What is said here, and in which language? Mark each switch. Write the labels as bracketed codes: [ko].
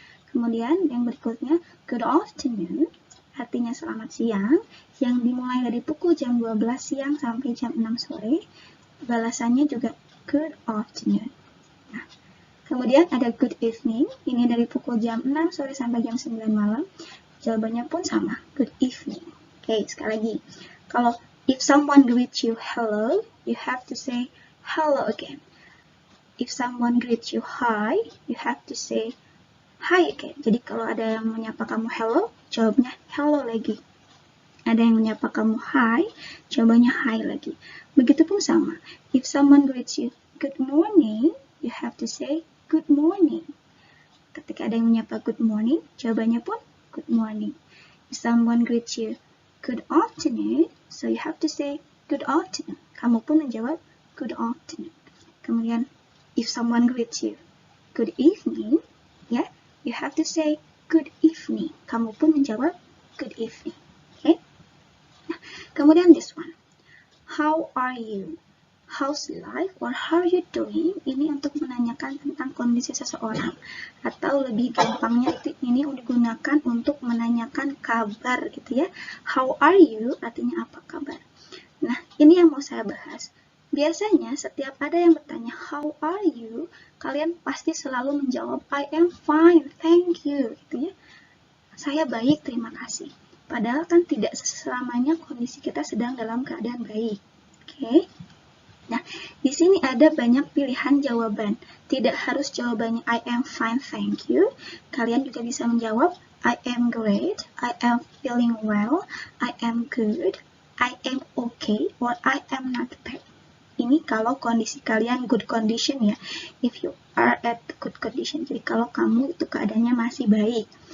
[id] Kemudian yang berikutnya good afternoon artinya selamat siang, yang dimulai dari pukul jam 12 siang sampai jam 6 sore. Balasannya juga good afternoon. Nah, kemudian ada good evening, ini dari pukul jam 6 sore sampai jam 9 malam. Jawabannya pun sama, good evening. Okay, sekali lagi. [en] Kalau if someone greets you hello, you have to say hello again. If someone greets you hi, you have to say hi again. [id] Jadi kalau ada yang menyapa kamu hello, jawabnya hello lagi. Ada yang menyapa kamu hi, jawabannya hi lagi. Begitupun sama. [en] If someone greets you good morning, you have to say good morning. [id] Ketika ada yang menyapa good morning, jawabannya pun good morning. [en] If someone greets you good afternoon, so you have to say good afternoon. [id] Kamu pun menjawab [en] good afternoon. Kemudian if someone greets you good evening, ya, have to say good evening. [id] Kamu pun menjawab good evening. Okay? Nah, kemudian this one. [en] How are you? How's life or how are you doing? [id] Ini untuk menanyakan tentang kondisi seseorang. Atau lebih gampangnya ini digunakan untuk menanyakan kabar gitu ya. [en] How are you? [id] Artinya apa kabar? Nah, ini yang mau saya bahas. Biasanya setiap ada yang bertanya how are you, kalian pasti selalu menjawab [en] I am fine, thank you [id] gitu ya. Saya baik, terima kasih. Padahal kan tidak selamanya kondisi kita sedang dalam keadaan baik. Oke. Nah, di sini ada banyak pilihan jawaban. Tidak harus jawabannya [en] I am fine, thank you. [id] Kalian juga bisa menjawab [en] I am great, I am feeling well, I am good, I am okay, or I am not bad. [id] Ini kalau kondisi kalian good condition ya. [en] If you are at good condition. [id] Jadi kalau kamu itu keadaannya masih baik.